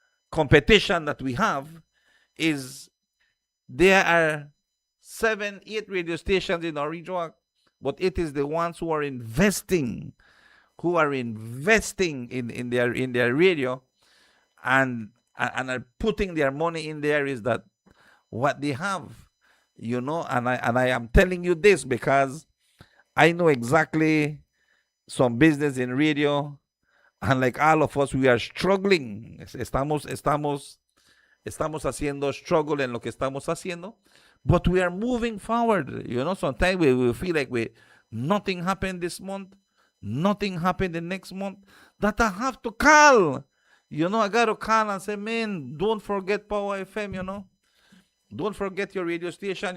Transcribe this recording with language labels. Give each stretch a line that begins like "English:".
English: competition that we have, is there are 7-8 radio stations in our region, but it is the ones who are investing in their radio and are putting their money in there, is that what they have, and I am telling you this because I know exactly some business in radio And like all of us, we are struggling.
Spanish: Estamos haciendo struggle en lo que estamos haciendo.
English: But we are moving forward. Sometimes we feel like nothing happened this month. Nothing happened the next month. That I have to call. I got to call and say, man, don't forget Power FM, Don't forget your radio station.